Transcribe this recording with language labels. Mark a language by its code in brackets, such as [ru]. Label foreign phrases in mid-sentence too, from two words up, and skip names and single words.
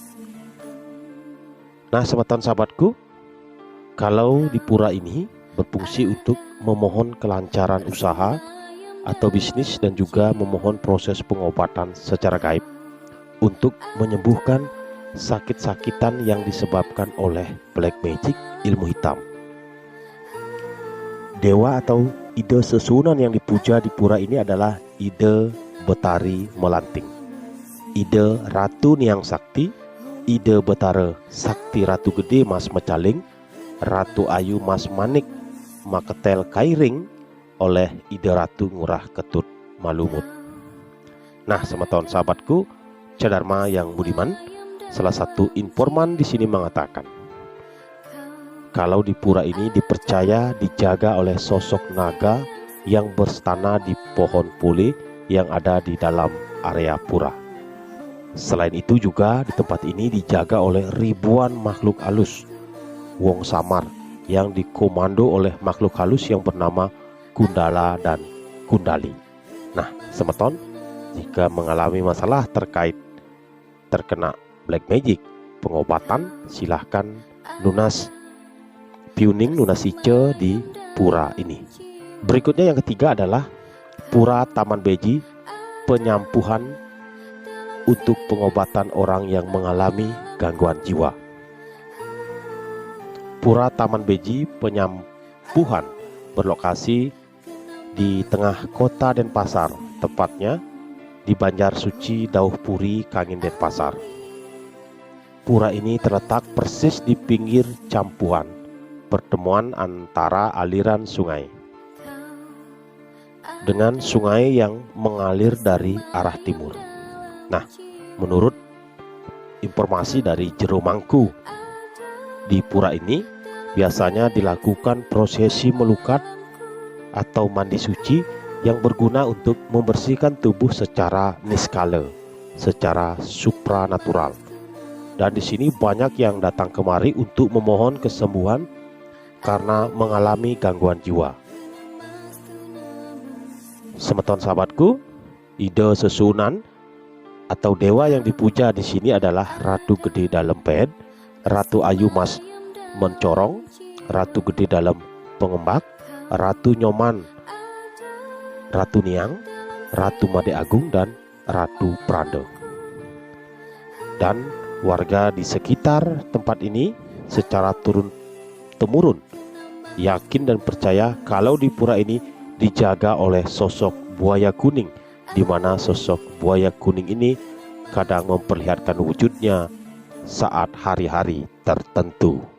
[id] Nah, semeton sahabatku, kalau di pura ini berfungsi untuk memohon kelancaran usaha atau bisnis dan juga memohon proses pengobatan secara gaib untuk menyembuhkan sakit-sakitan yang disebabkan oleh [en] black magic, [id] ilmu hitam. Dewa atau [ban] ide sesunan [id] yang dipuja di pura ini adalah ide Betari Melanting, ide Ratu Niang Sakti, ide Betara Sakti Ratu Gede Mas Mecaling, Ratu Ayu Mas Manik Maketel Kairing oleh ide Ratu Ngurah Ketut Malumut. Nah, semeton sahabatku, Cadharma yang budiman, salah satu informan di sini mengatakan, kalau di pura ini dipercaya dijaga oleh sosok naga yang berstana di pohon pule yang ada di dalam area pura. Selain itu juga di tempat ini dijaga oleh ribuan makhluk halus, [ban] wong samar, [id] yang dikomando oleh makhluk halus yang bernama Gundala dan Gundali. Nah, semeton, jika mengalami masalah terkait terkena [en] black magic, [id] pengobatan, silahkan [ban] lunas piuning lunasice [id] di pura ini. Berikutnya yang ketiga adalah Pura Taman Beji, penyampuhan untuk pengobatan orang yang mengalami gangguan jiwa. Pura Taman Beji penyampuhan berlokasi di tengah kota Denpasar, tepatnya di Banjar Suci Dauh Puri, Kangin Denpasar. Pura ini terletak persis di pinggir campuhan pertemuan antara aliran sungai dengan sungai yang mengalir dari arah timur. Nah, menurut informasi dari Jero Mangku, di pura ini biasanya dilakukan prosesi melukat atau mandi suci yang berguna untuk membersihkan tubuh secara niskala, secara supranatural. Dan di sini banyak yang datang kemari untuk memohon kesembuhan karena mengalami gangguan jiwa. Semeton sahabatku, [ban] ide sesunan [id] atau dewa yang dipuja di sini adalah Ratu Gede Dalemped, Ratu Ayu Mas Mencorong, Ratu Gede Dalam Pengembak, Ratu Nyoman, Ratu Niang, Ratu Made Agung, dan Ratu Prade. Dan warga di sekitar tempat ini secara turun-temurun yakin dan percaya kalau di pura ini dijaga oleh sosok buaya kuning, di mana sosok buaya kuning ini kadang memperlihatkan wujudnya saat hari-hari tertentu.